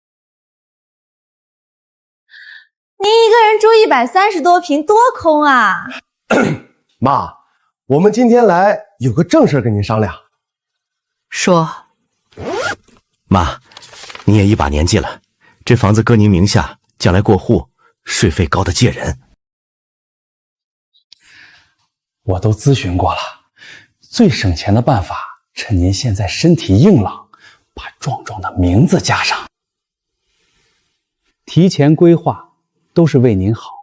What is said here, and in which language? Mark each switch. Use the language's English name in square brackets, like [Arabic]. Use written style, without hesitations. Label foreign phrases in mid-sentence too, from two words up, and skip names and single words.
[Chinese] 您一個人住130多平，多空啊！媽，我們今天來有個正事跟您商量。說。媽，您也一把年紀了，這房子擱您名下，將來過戶，稅費高得借人。我都諮詢過了，最省錢的辦法，趁您現在身體硬朗，把壯壯的名字加上。提前規劃都是為您好。